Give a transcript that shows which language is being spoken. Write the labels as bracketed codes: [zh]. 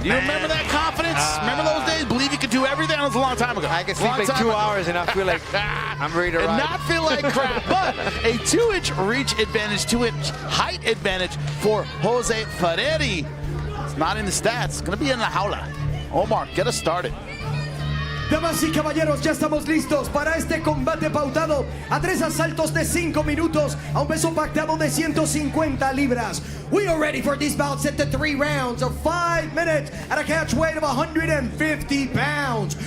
[en] Do you remember that confidence? Remember those days? Believe you could do everything? That was a long time ago. I can sleep like 2 hours and I feel like I'm ready to ride. And not feel like crap, but a 2-inch reach advantage, 2-inch height advantage for Jose Ferretti. It's not in the stats. It's going to be in La Jaula. Omar, get us started. [es] Damas y caballeros, ya estamos listos para este combate pautado a 3 asaltos de 5 minutos a un peso pactado de 150 libras. [en] We are ready for this bout set to 3 rounds of 5 minutes at a catch weight of 150 pounds.